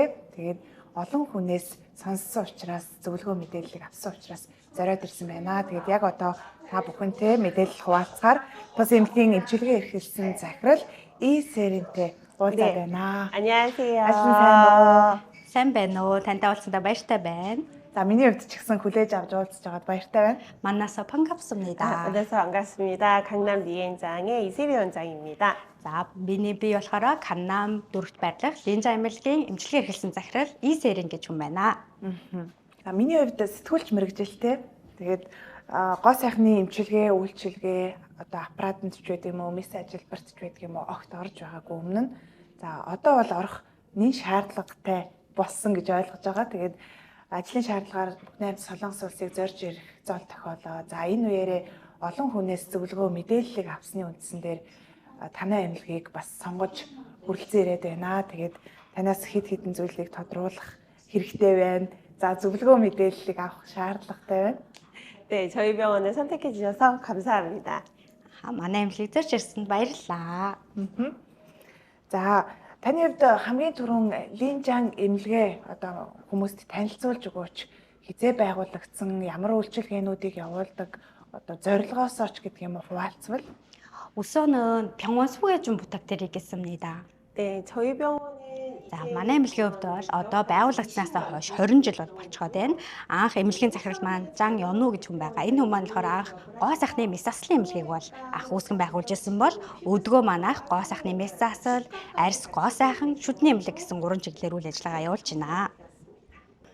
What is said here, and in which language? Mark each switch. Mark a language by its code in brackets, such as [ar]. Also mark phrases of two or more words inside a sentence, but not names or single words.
[mn] Тэгээд олон хүнээс сонссон учраас зөвлөгөө мэдээллийг авсан учраас зориод ирсэн байна. Тэгээд яг одоо та бүхэнтэй мэдээлэл хуваалцахаар тус эмнэлгийн эмчилгээ эрхэлсэн захирал Исерэнтэй уулзаад байна. 안녕하세요. Сайн байна уу? Тантай уулзсандаа баяртай байна. За миний хувьд ч гэсэн хүлээж авч уулзж байгаад баяртай байна. [ko] 만나서 반갑습니다. 만나서 반갑습니다. 강남 리엔장의 이세리 원장입니다. [mn] За миний би болохоор Каннам дүүрэгт байрлах Линжа эмнэлгийн эмчилгээ эрхэлсэн захирал Исерэн гэж хүн байна. За миний хувьд сэтгүүлч мэрэгжилтэй. Тэгээд гоо сайхны эмчилгээ, үйлчилгээ одоо аппаратанд ч байдаг юм уу, мис ажилбарт ч байдаг юм уу, огт орж байгаагүй өмнө нь. За одоо бол орох нэн шаардлагатай болсон гэж ойлгож байгаа. Тэгээд ажлын шаардлагаар Бүгд найрамдах Солонгос улсыг зорж ирэх зол тохиолоо. За энэ үеэрээ олон хүнээс зөвлөгөө мэдээллийг авсны үндсэн дээр танай эмнэлгийг бас сонгож хүрэлцэн ирээд байна. Тэгээд танаас хэд хэдэн зүйлийг тодруулах хэрэгтэй байна. За зөвлөгөө мэдээллийг авах шаардлагатай байна. [ko] 네, 저희 병원을 선택해 주셔서 감사합니다. [mn] манай эмнэлгийг зорж ирсэнд баярлалаа. За таны хувьд хамгийн түрүүн Линжанг эмнэлгээ одоо хүмүүст танилцуулж өгөөч. Хизээ байгуулагдсан, ямар үйлчилгээнүүдийг явуулдаг, одоо зорилгоосоо ч гэдэг юм уу хуваалцвал. [ko] 우선은 병원 소개 좀 부탁드리겠습니다. 네, 저희 병원은 [mn] За манай эмнэлгийн хувьд бол одоо байгуулагдсанаас хойш 20 жил болчиход байна. Анх эмнэлгийн захирал маань Жан Ёну гэж хүн байгаа. Энэ хүн маань болохоор анх гоо сайхны мис заслын эмнэлгийг бол анх үүсгэн байгуулж ирсэн бол өдгөө маань анх гоо сайхны мис засал, арьс гоо сайхан, шүдний эмнэлэг гэсэн 3 чиглэлээр үйл ажиллагаа явуулж байна.